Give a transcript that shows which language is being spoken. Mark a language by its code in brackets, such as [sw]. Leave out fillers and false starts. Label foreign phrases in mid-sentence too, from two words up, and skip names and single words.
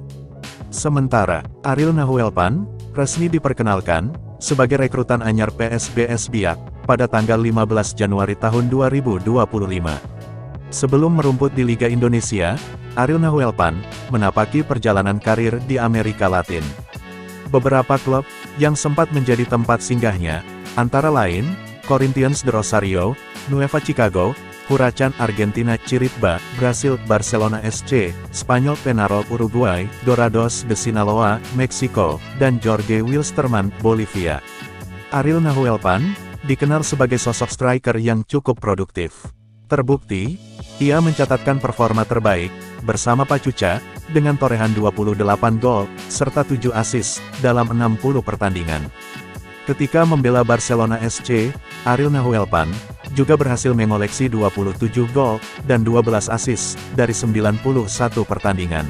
[id] Sementara, Ariel Nahuelpan, resmi diperkenalkan, sebagai rekrutan anyar PSBS Biak, pada tanggal 15 Januari tahun 2025. Sebelum merumput di Liga Indonesia, Ariel Nahuelpan menapaki perjalanan karir di Amerika Latin. Beberapa klub yang sempat menjadi tempat singgahnya, antara lain, Corinthians de Rosario, Nueva Chicago, Huracan Argentina, Chiritba, Brasil, Barcelona SC, Spanyol Peñarol Uruguay, Dorados de Sinaloa, Meksiko, dan Jorge Wilstermann, Bolivia. Ariel Nahuelpan dikenal sebagai sosok striker yang cukup produktif. Terbukti, ia mencatatkan performa terbaik bersama Pachuca dengan torehan 28 gol serta 7 assist dalam 60 pertandingan. Ketika membela Barcelona SC, Ariel Nahuelpan juga berhasil mengoleksi 27 gol dan 12 assist dari 91 pertandingan.